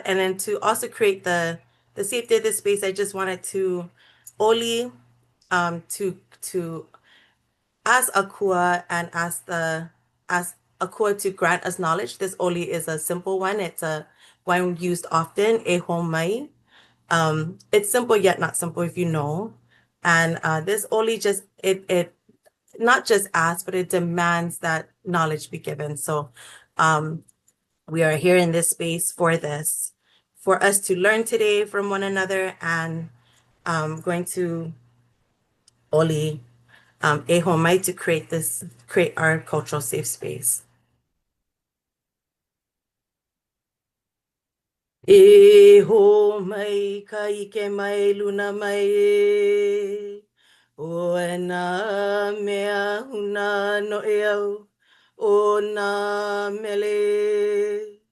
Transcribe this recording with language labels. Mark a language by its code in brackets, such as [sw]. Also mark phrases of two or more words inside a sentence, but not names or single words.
[en] And then to also create the safety of this space, I just wanted to Oli to ask Akua and ask Akua to grant us knowledge. This Oli is a simple one. It's a one used often, [haw] e mai. [en] It's simple yet not simple if you know. And this Oli just it not just asks, but it demands that knowledge be given. So we are here in this space for this, for us to learn today from one another, and going to Oli Ehomai to create our cultural safe space. [haw] Ehomai ka ike mai luna mai e, o na mea huna no e au, o na mele.